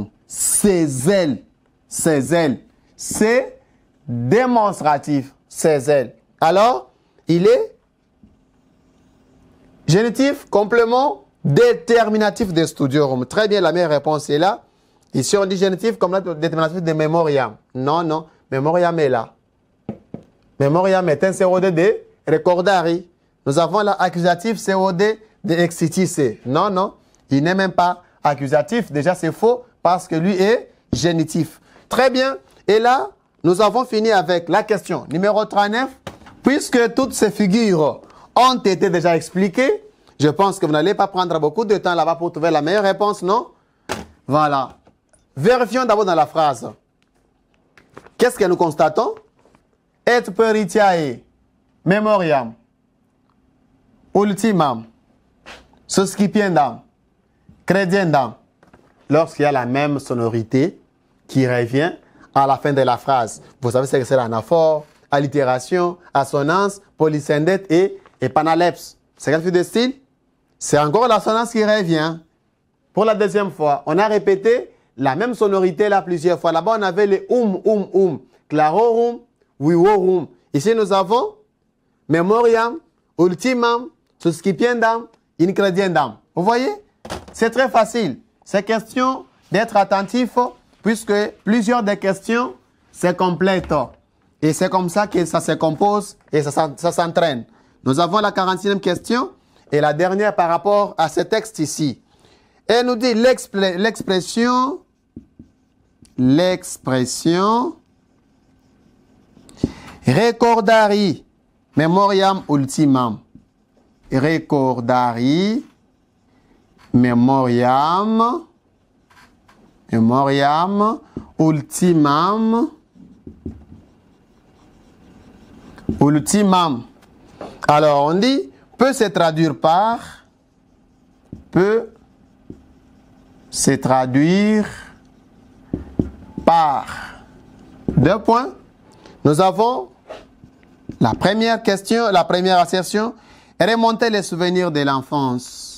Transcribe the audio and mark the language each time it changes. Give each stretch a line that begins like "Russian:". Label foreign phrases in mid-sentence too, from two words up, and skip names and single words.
French: Ses ailes. Ses ailes. C'est démonstratif. Ses ailes. Alors, il est génitif, complément déterminatif de studiorum. Très bien, la meilleure réponse est là. Ici, on dit génitif comme déterminatif de memoriam. Non, non. Memoriam est là. Memoriam est un COD de recordari. Nous avons l'accusatif COD de exitisse. Non, non. Il n'est même pas accusatif. Déjà, c'est faux parce que lui est génitif. Très bien. Et là, nous avons fini avec la question numéro 39. puisque toutes ces figures ont été déjà expliquées, je pense que vous n'allez pas prendre beaucoup de temps là-bas pour trouver la meilleure réponse, non? Voilà. Vérifions d'abord dans la phrase. Qu'est-ce que nous constatons?
Latin: Et peritiae memoriam ultimam suscipiendam crediendam.
French: Lorsqu'il y a la même sonorité qui revient à la fin de la phrase. Vous savez ce que c'est l'anaphore, allitération, assonance, polysynthète et panalepse. C'est quel fil de style? C'est encore l'assonance qui revient. Pour la deuxième fois, on a répété la même sonorité là plusieurs fois. Là-bas, on avait les
Latin: clarorum, vivorum.
French: Ici, nous avons
Latin: memoriam, ultimam, suscipiendam, incrediendam.
French: Vous voyez? C'est très facile. C'est question d'être attentif puisque plusieurs des questions se complètent. Et c'est comme ça que ça se compose et ça s'entraîne. Nous avons la 46e question et la dernière par rapport à ce texte ici. Et nous dit l'expression
Latin: recordari memoriam ultimam. Recordari memoriam ultimam.
French: Alors on dit peut se traduire par deux points. Nous avons la première question, la première assertion, remonter les souvenirs de l'enfance.